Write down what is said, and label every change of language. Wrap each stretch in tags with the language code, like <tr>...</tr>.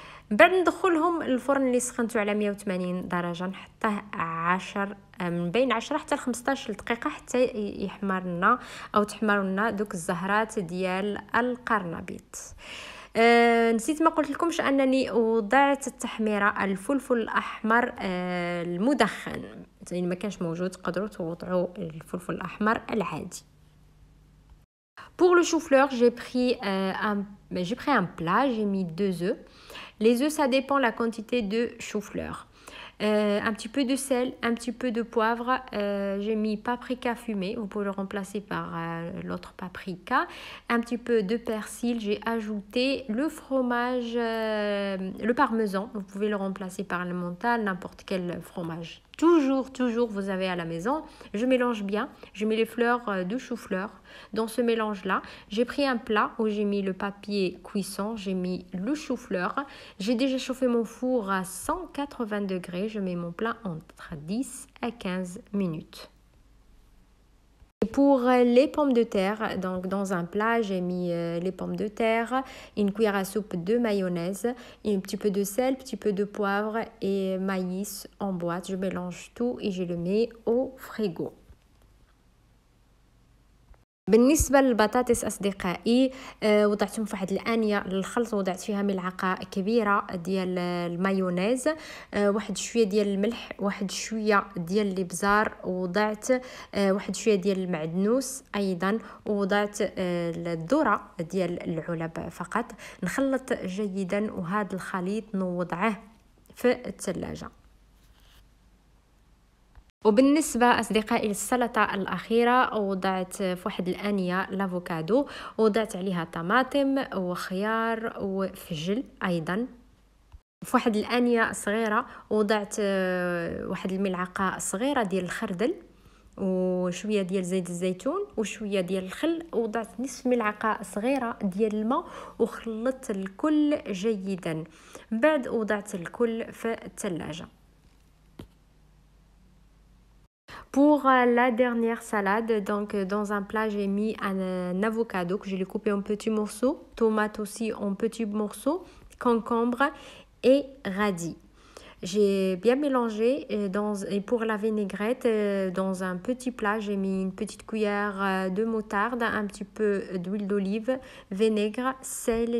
<ar>بعد ندخلهم الفرن اللي سخنته على 180 درجه، نحطه 10 من بين 10 حتى 15 دقيقه حتى يحمر لنا او تحمر لنا دوك الزهرات ديال القرنبيط. نسيت ما قلت لكمش انني وضعت التحميره الفلفل الاحمر المدخن، يعني ما كانش موجود تقدروا توضعوا الفلفل الاحمر العادي.</ar> <fr>Pour le chou-fleur, j'ai pris un plat, j'ai mis 2 œufs. Les œufs, ça dépend la quantité de chou-fleur. Un petit peu de sel, un petit peu de poivre. J'ai mis paprika fumé, vous pouvez le remplacer par l'autre paprika. Un petit peu de persil, j'ai ajouté le fromage, le parmesan. Vous pouvez le remplacer par le mental, n'importe quel fromage. Toujours, vous avez à la maison. Je mélange bien, je mets les fleurs de chou-fleur. Dans ce mélange-là, j'ai pris un plat où j'ai mis le papier cuisson, j'ai mis le chou-fleur. J'ai déjà chauffé mon four à 180 degrés. Je mets mon plat entre 10 à 15 minutes. Et pour les pommes de terre, donc dans un plat, j'ai mis les pommes de terre, une cuillère à soupe de mayonnaise, un petit peu de sel, un petit peu de poivre et maïs en boîte. Je mélange tout et je le mets au frigo.</fr> <ar>بالنسبه للبطاطس اصدقائي وضعتهم في واحد الانيه للخلط، وضعت فيها ملعقه كبيره ديال المايونيز، واحد شويه ديال الملح، واحد شويه ديال الابزار، وضعت واحد شويه ديال المعدنوس ايضا، ووضعت الذره ديال العلب فقط. نخلط جيدا وهذا الخليط نوضعه في الثلاجه. وبالنسبة أصدقائي للسلطة الأخيرة، وضعت في واحد الآنية لافوكادو، وضعت عليها طماطم وخيار وفجل أيضا. في واحد الآنية صغيرة وضعت واحد الملعقة صغيرة ديال الخردل وشوية ديال زيت الزيتون وشوية ديال الخل، وضعت نصف ملعقة صغيرة ديال الماء وخلطت الكل جيدا. بعد وضعت الكل في الثلاجة.</ar> <fr>Pour la dernière salade, donc dans un plat, j'ai mis un avocado que je l'ai coupé en petits morceaux, tomate aussi en petits morceaux, concombre et radis. J'ai bien mélangé et pour la vinaigrette, dans un petit plat, j'ai mis une petite cuillère de moutarde, un petit peu d'huile d'olive, vinaigre, sel.</fr>